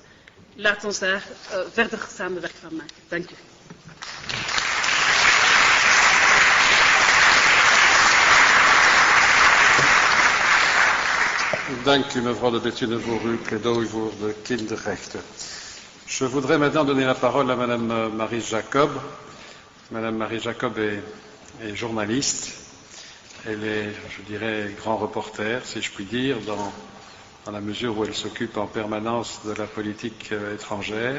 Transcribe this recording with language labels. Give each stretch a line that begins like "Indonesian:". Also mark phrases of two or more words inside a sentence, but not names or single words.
Dutch: Laat ons daar verder samen werk van maken. Dank u. Dank u, mevrouw de Bethune, voor uw pleidooi voor de kinderrechten.
French: Je voudrais maintenant donner la parole à madame Marie Jacob. Madame Marie Jacob est journaliste. Elle est, je dirais, grand reporter, si je puis dire, dans la mesure où elle s'occupe en permanence de la politique étrangère.